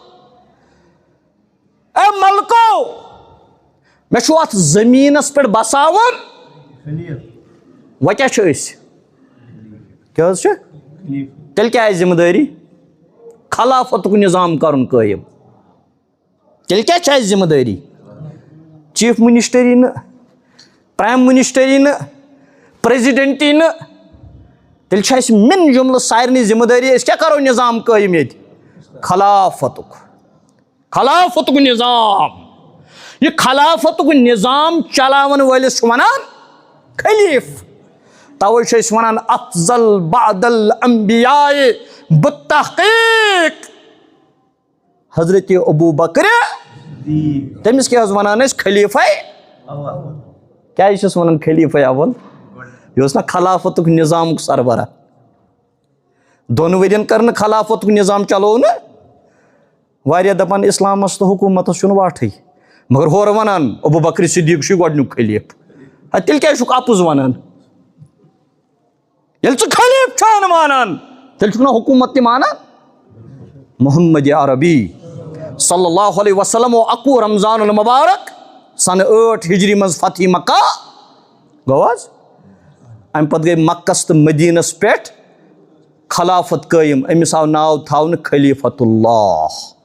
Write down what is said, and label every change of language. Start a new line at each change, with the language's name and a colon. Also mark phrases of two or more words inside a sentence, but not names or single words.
Kashmiri: اے ملکو مےٚ چھُ اتھ زمیٖنس پٮ۪ٹھ بساوُن وۄنۍ کیٛاہ چھِ أسۍ کیٛاہ حظ چھِ تیٚلہِ کیٛاہ آسہِ ذمہٕ دٲری خلافتُک نظام کرُن قٲیِم تیٚلہِ کیٛاہ چھِ اَسہِ ذمہٕ دٲری
English: chief ministry
Kashmiri: نہٕ
English: prime ministry
Kashmiri: نہٕ پریزیڈنٹی نہٕ تیٚلہِ چھِ اَسہِ مِن جملہٕ سارنٕے ذمہٕ دٲری أسۍ کیٛاہ کرو نظام قٲیِم ییٚتہِ خلافتُک نظام یہ خلافتُک نظام چلاون وٲلِس چھُ ونان خلیف توے چھِ أسۍ ونان
Arabic: افضل بعد الانبیاء بالتحقیق
Kashmiri: حضرت ابو بکر تٔمِس کیٛاہ حظ ونان ٲسۍ خلیفہ کیٛازِ چھِس ونان خلیفہ اول یہِ اوس نا خلافتُک نظامُک سربراہ دۄن ؤرین کٔر نہٕ خلافتُک نظام چلو نہٕ واریاہ دپان اسلامس تہٕ حکوٗمتس چھُنہٕ واٹھٕے مگر ہورٕ ونان ابو بکر صدیق چھُے گۄڈنیُک خلیف تیٚلہِ کیٛازِ چھُکھ اپُز ونان ییٚلہِ ژٕ خلیف چھان مانان تیٚلہِ چھُکھ نا حکوٗمت تہِ مانان محمد عربی
Arabic: صلی اللہ علیہ وسلم
Kashmiri: اکوُہ رمضان المبارک سنہٕ 8 ہجری منٛز فتح مکہ گوٚو حظ امہِ پتہٕ گٔے مکس تہٕ مدیٖنس پٮ۪ٹھ خلافت قٲیِم أمِس آو ناو تھاونہٕ خلیفت اللہ